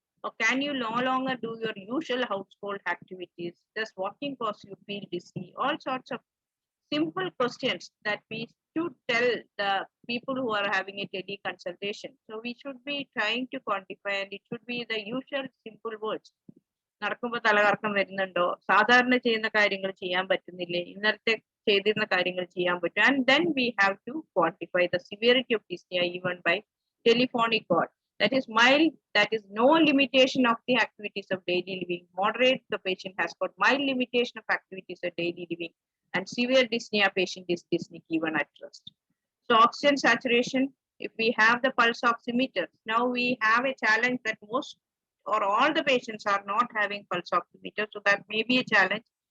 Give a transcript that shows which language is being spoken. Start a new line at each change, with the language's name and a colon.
English: Or can you no longer do your usual household activities? Does walking cause you feel dizzy? All sorts of simple questions that we should tell the people who are having a teleconsultation. So we should be trying to quantify, and it should be the usual simple words.
Malayalam: നടക്കുമ്പോൾ തലകറക്കം വരുന്നുണ്ടോ, സാധാരണ ചെയ്യുന്ന കാര്യങ്ങൾ ചെയ്യാൻ പറ്റുന്നില്ലേ, ഇന്നലത്തെ ചെയ്തിരുന്ന കാര്യങ്ങൾ ചെയ്യാൻ പറ്റും.
English: And then we have to quantify the severity of dyspnea even by telephonic call. That is mild, that is no limitation of the activities of daily living. Moderate, the patient has got mild limitation of activities of daily living. And severe dyspnea patient is dyspneic even at rest. So oxygen saturation, if we have the pulse oximeter, now we have a challenge that most or all the patients are not having pulse oximeter, so that may be a challenge.